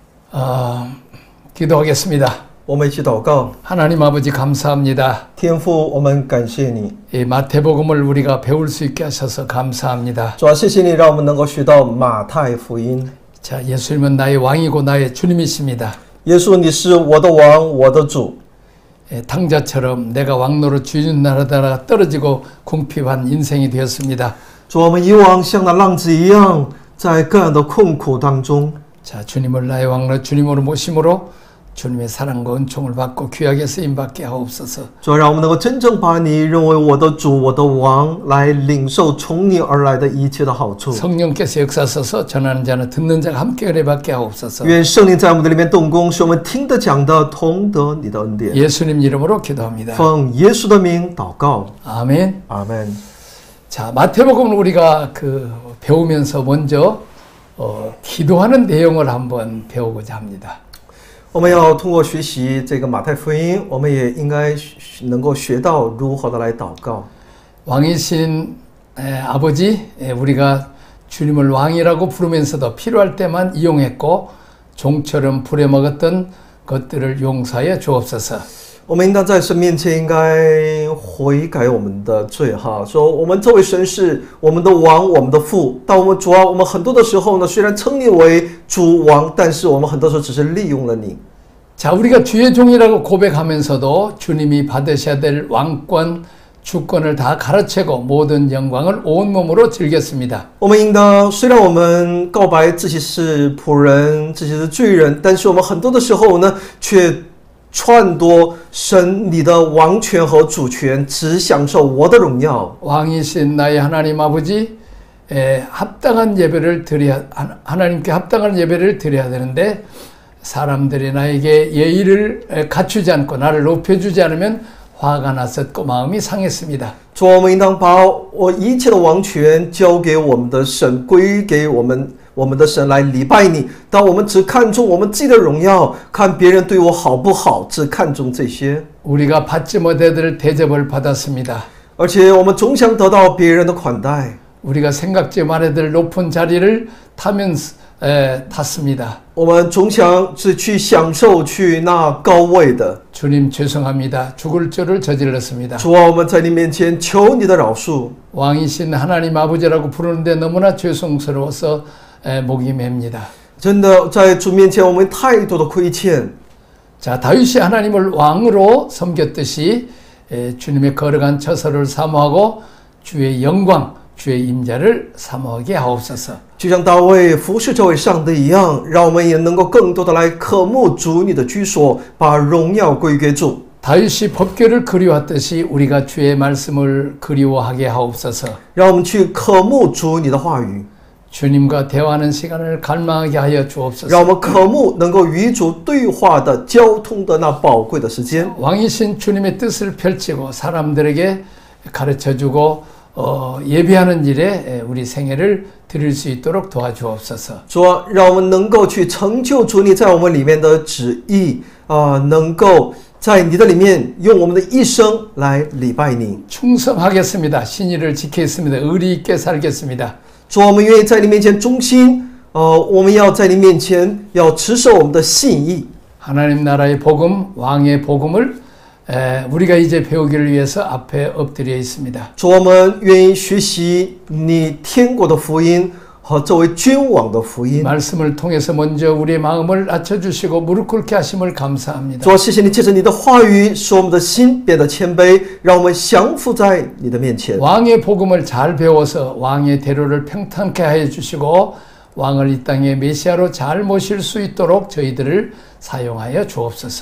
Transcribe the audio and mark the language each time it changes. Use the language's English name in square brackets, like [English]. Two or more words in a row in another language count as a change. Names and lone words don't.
[Korean] 기도하겠습니다. [Chinese] 我们一起祷告。 [Korean] 하나님 아버지 감사합니다. [Chinese] 天父，我们感谢你。 [Korean] 이 마태복음을 우리가 배울 수 있게 하셔서 감사합니다. [Chinese] 主啊，谢谢你让我们能够学到马太福音。 [Korean] 자, 예수님은 나의 왕이고 나의 주님이십니다. [Chinese] 耶稣，你是我的王，我的主。 [Korean] 탕자처럼 내가 왕노릇 주인 나라다가 떨어지고 궁핍한 인생이 되었습니다. [Chinese] 主，我们以往像那浪子一样，在各样的困苦当中。 [Korean] 자, 주님을 나의 왕노릇 주님으로 모심으로 주님의 사랑과 은총을 받고 귀하게 쓰임받게 하옵소서. [Chinese] 主，让我们能够真正把你认为我的主、我的王，来领受从你而来的一切的好处。 [Korean] 성령께서 역사하셔서 전하는 자는 듣는 자가 함께 은혜받게 하옵소서. [Chinese] 愿圣灵在我们的里面动工，使我们听得讲的同得你的恩典。 [Korean] 예수님 이름으로 기도합니다. [Chinese] 奉耶稣的名祷告， [Korean] 아멘. [Chinese] 阿门。 [Korean] 자, 마태복음을 우리가 배우면서 먼저 기도하는 내용을 한번 배우고자 합니다. [Chinese] 我们要通过学习这个马太福音，我们也应该能够学到如何的来祷告。 [Korean] 왕이신 아버지, 우리가 주님을 왕이라고 부르면서도 필요할 때만 이용했고 종처럼 부려먹었던 것들을 용서하여 주옵소서. [Chinese] 我们应当在神面前应该悔改我们的罪哈，说我们这位神是我们的王，我们的父。但我们主啊，我们很多的时候呢，虽然称你为主王，但是我们很多时候只是利用了你。 [Korean] 자, 우리가 주의 종이라고 고백하면서도 주님이 받으셔야 될 왕권, 주권을 다 가르치고 모든 영광을 온몸으로 즐겼습니다. [Chinese] 我们应当虽然我们告白自己是仆人，自己是罪人，但是我们很多的时候呢，却 篡夺神你的王权和主权，只享受我的荣耀。 [Korean] 왕이신 나의 하나님 아버지, 합당한 예배를 드려야, 하나님께 합당한 예배를 드려야 되는데 사람들이 나에게 예의를 갖추지 않고 나를 높여주지 않으면 화가 났었고 마음이 상했습니다. [Chinese] 主，我们应当把我一切的王权交给我们的神，归给我们的神来礼拜你。当我们只看重我们自己的荣耀，看别人对我好不好，只看重这些， [Korean] 우리가 받지 못해들 대접을 받았습니다. [Chinese] 而且我们总想得到别人的款待， [Korean] 우리가 생각지 말아들 높은 자리를 탔습니다. [Chinese] 我们总想是去享受去那高位的。 [Korean] 주님 죄송합니다. 죽을 죄를 저질렀습니다. [Chinese] 主啊，我们在你面前求你的饶恕。 [Korean] 왕이신 하나님 아버지라고 부르는데 너무나 죄송스러워서 목이 맵니다. [Chinese] 真的在主面前我们太多的亏欠。 [Korean] 자, 다윗이 하나님을 왕으로 섬겼듯이 주님의 거룩한 처소를 사모하고 주의 영광, 주의 임자를 사모하게 하옵소서. [Chinese] 就像大卫服侍这位上帝一样，让我们也能够更多的来渴慕主你的居所，把荣耀归给主。 [Korean] 다윗이 법궤를 그리워했듯이 우리가 주의 말씀을 그리워하게 하옵소서. [Chinese] 让我们去渴慕主你的话语， [Korean] 주님과 대화하는 시간을 갈망하게 하여 주옵소서. [Chinese] 让我们渴慕能够与主对话的交通的那宝贵的时间。 [Korean] 왕이신 주님의 뜻을 펼치고 사람들에게 가르쳐주고 예배하는 일에 우리 생애를 드릴 수 있도록 도와주옵소서. [Chinese] 主啊，让我们能够去成就主你在我们里面的旨意能够在你的里面用我们的一生来礼拜你。 [Korean] 충성하겠습니다. 신의를 지키겠습니다. 의리 있게 살겠습니다. [Chinese] 主，我们愿意在你面前忠心，我们要在你面前要持守我们的信义。 [Korean] 하나님 나라의 복음, 왕의 복음을 우리가 이제 배우기를 위해서 앞에 엎드려 있습니다. [Chinese] 主，我们愿意学习你天国的福音和作为君王的福音。 [Korean] 말씀을 통해서 먼저 우리의 마음을 낮춰주시고 무릎 꿇게 하심을 감사합니다. [Chinese] 主，谢谢你借着你的话语，使我们的心变得谦卑，让我们降服在你的面前。 [Korean] 왕의 복음을 잘 배워서 왕의 대로를 평탄케 하여 주시고 왕을 이 땅에 메시아로 잘 모실 수 있도록 저희들을 사용하여 주옵소서.